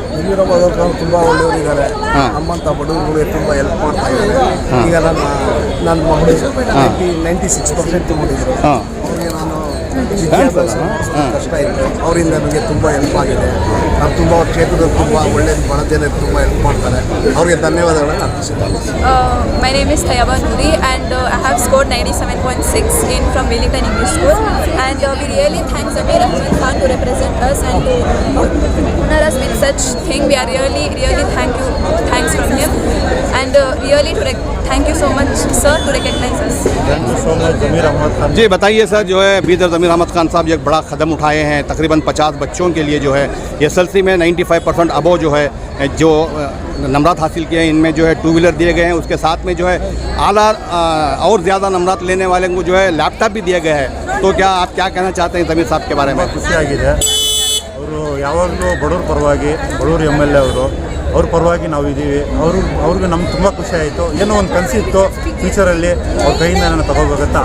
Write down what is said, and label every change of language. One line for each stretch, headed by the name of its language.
Kannada: ಜಮೀರ್ ಅಹಮದ್ ಖಾನ್ ತುಂಬ ಒಳ್ಳೆಯವರಿದ್ದಾರೆ. ನಮ್ಮಂಥ ಬಡವರಿಗೆ ತುಂಬ ಹೆಲ್ಪ್ ಮಾಡ್ತಾ ಇದ್ದಾರೆ. ಈಗ ನನ್ನ ಮಗಳು 96% ತಗೊಂಡಿದ್ರು. ಅವ್ರಿಗೆ ನಾನು ವಿದ್ಯಾಭ್ಯಾಸ ಕಷ್ಟ ಇತ್ತು, ಅವರಿಂದ ನನಗೆ ತುಂಬ ಹೆಲ್ಪ್ ಆಗಿದೆ. ನಾನು ತುಂಬ ಕ್ಷೇತ್ರದಲ್ಲಿ ತುಂಬ ಒಳ್ಳೆಯದು ಬಡ ಜನರಿಗೆ ತುಂಬ ಹೆಲ್ಪ್ ಮಾಡ್ತಾರೆ. ಅವರಿಗೆ ಧನ್ಯವಾದಗಳನ್ನು ಅರ್ಪಿಸುತ್ತೇನೆ.
English: My name is Tayaba Noori and I have scored 97.6 from Willingdon English School and we really thank Zamir Ahmad Khan to represent us and to honor us with such thing. We are really thanks from him and really thank you so much sir to recognize us. Thank you so much Zameer Ahmed Khan.
Hindi: जी बताइए sir, जो है जमीर अहमद खान साहब एक बड़ा कदम उठाए हैं. तकरीबन 50 बच्चों के लिए जो है SSLC में 95% अबव जो है जो नंबरात हासिल किए हैं, इनमें जो है 2 व्हीलर दिए गए हैं. उसके साथ में जो है आला और ज़्यादा नंबरात लेने वाले को जो है लैपटॉप भी दिए गए हैं. तो क्या आप क्या कहना चाहते हैं जमीर साहब के बारे में?
Kannada: ಖುಷಿಯಾಗಿದೆ. ಅವರು ಯಾವಾಗಲೂ ಬಡವ್ರ ಪರವಾಗಿ, ಬಡವ್ರ ML ಅವರು ಅವ್ರ ಪರವಾಗಿ ನಾವಿದ್ದೀವಿ. ಅವ್ರಿಗೆ ನಮ್ಗೆ ತುಂಬ ಖುಷಿ ಆಯಿತು. ಏನೋ ಒಂದು ಕನಸಿತ್ತು ಫ್ಯೂಚರಲ್ಲಿ ಅವ್ರ ಕೈಯಿಂದ ನಾನು ತಗೋಬೇಕಂತ.